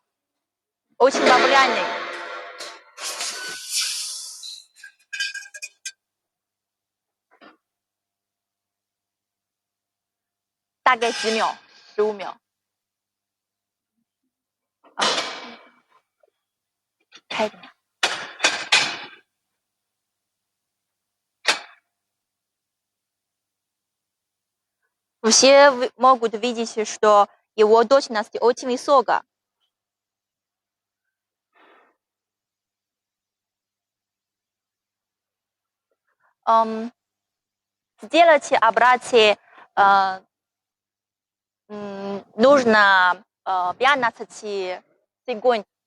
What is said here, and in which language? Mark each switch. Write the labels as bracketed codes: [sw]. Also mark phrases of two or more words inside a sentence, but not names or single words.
[ru] Очень популярный. [zh] 大概10秒，15秒。开着呢。 [ru] Все могут видеть, что его точность очень высокая. Сделать операции нужно 15 секунд.